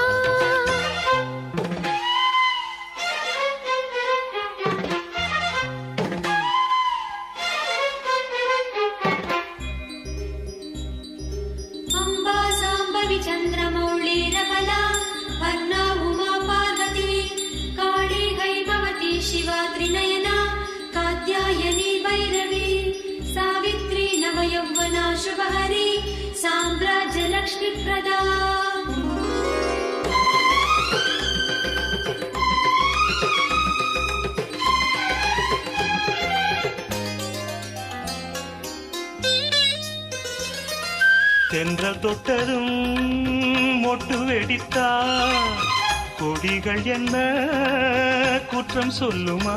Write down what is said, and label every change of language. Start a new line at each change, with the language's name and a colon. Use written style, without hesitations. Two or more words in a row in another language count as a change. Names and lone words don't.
Sanskrit: अम्बा शाम्भवी चन्द्रमौलि रबला वर्णा उमा पार्वती काली हैमवती शिवा त्रिनयना कात्यायनी भैरवी सावित्री नवयौवना शुभहरी साम्राज्य लक्ष्मी प्रदा.
Tamil: தென்றல் தொட்டதும் மொட்டு வெடித்தா கொடிகள் என்ன குற்றம் சொல்லுமா